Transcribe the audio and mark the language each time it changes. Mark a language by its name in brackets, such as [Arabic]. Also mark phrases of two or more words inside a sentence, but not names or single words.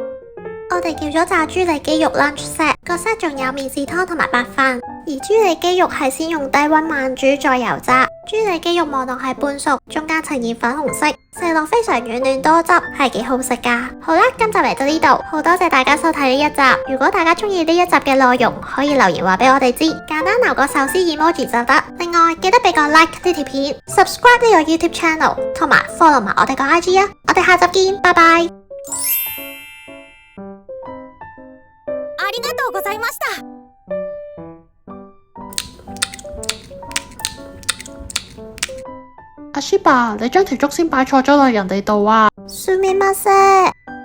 [Cantonese] 我哋叫咗炸豬脷肌肉 [English] lunch set， [Cantonese] 個 set 仲有麵豉湯同埋白飯，而豬脷肌肉係先用低溫慢煮再油炸，豬脷肌肉望落係半熟，中間呈現粉紅色，食落非常軟嫩多汁，係幾好食噶。好啦，今集嚟到呢度，好多謝大家收睇呢一集。如果大家中意呢一集嘅內容，可以留言話俾我哋知，簡單留個壽司 emoji 就得。另外記得俾個 like 呢條片 ，subscribe 呢個 YouTube channel， 同埋 follow 埋我哋個 IG 啊。我哋下集見，拜拜。 [Japanese] ありがとうございました。 [Cantonese] 阿 Shiba，你將條竹籤擺錯咗落人哋度啊！ [Japanese] すみません。